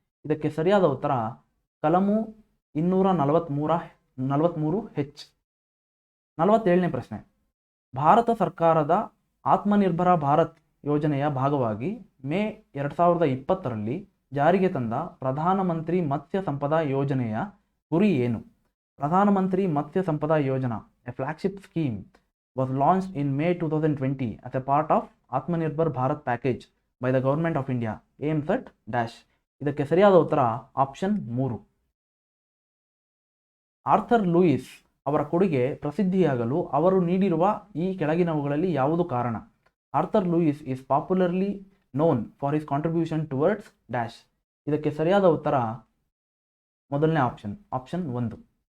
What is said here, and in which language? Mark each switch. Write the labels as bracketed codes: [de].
[kn] ಇದಕ್ಕೆ ಸರಿಯಾದ ಉತ್ತರ ಕಲಮು 243H. 47ನೇ ಪ್ರಶ್ನೆ, ಭಾರತ ಸರ್ಕಾರದ ಆತ್ಮನಿರ್ಭರ ಭಾರತ್ ಯೋಜನೆಯ ಭಾಗವಾಗಿ ಮೇ 2020ರಲ್ಲಿ ಜಾರಿಗೆ ತಂದ ಪ್ರಧಾನಮಂತ್ರಿ ಮತ್ಸ್ಯ ಸಂಪದಾ ಯೋಜನೆಯ ಗುರಿ ಏನು? [en] Pradhan Mantri Matsya Sampada Yojana, a flagship scheme, was launched in May 2020 as a part of Atmanirbhar Bharat package by the Government of India aims at dash? [kn] ಇದಕ್ಕೆ ಸರಿಯಾದ ಉತ್ತರ ಆಪ್ಷನ್ 3. ಆರ್ಥರ್ ಲೂಯಿಸ್ ಅವರ ಕೊಡುಗೆ ಪ್ರಸಿದ್ಧಿಯಾಗಲು ಅವರು ನೀಡಿರುವ ಈ ಕೆಳಗಿನವುಗಳಲ್ಲಿ ಯಾವುದು ಕಾರಣ? [en] Arthur Lewis is popularly known for his contribution towards dash? [kn] ಇದಕ್ಕೆ ಸರಿಯಾದ ಉತ್ತರ ಮೊದಲನೇ ಆಪ್ಷನ್ 1.